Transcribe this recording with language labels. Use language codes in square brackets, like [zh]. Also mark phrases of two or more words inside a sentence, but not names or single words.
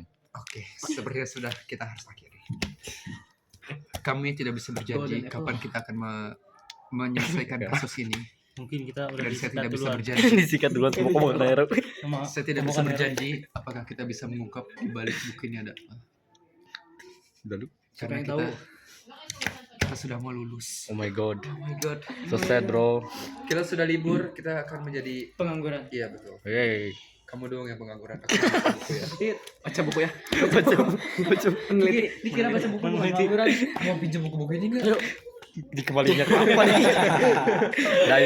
[id] Oke, sepertinya sudah kita harus akhiri. Kami tidak bisa berjanji kapan kita akan menyelesaikan kasus ini. Mungkin kita udah Dan saya disikat tidak bisa duluan. berjanji. Disikat duluan semua ngomong Nero. Sama Saya tidak bisa omongan berjanji apakah kita bisa mengungkap di balik buku ini ada apa. Udah lu. Karena yang kita sudah mau lulus. [en] Oh my god. Oh my god. So sad, bro. [id] Kita sudah libur, kita akan menjadi Pengangguran. iya betul. Hey. Kamu doang yang pengangguran. Aku baca buku ya. Baca buku ya. Dikira baca buku Meneliti. pengangguran. Mau pinjam buku-buku ini enggak? Dikembalinya kapan nih? Dayo.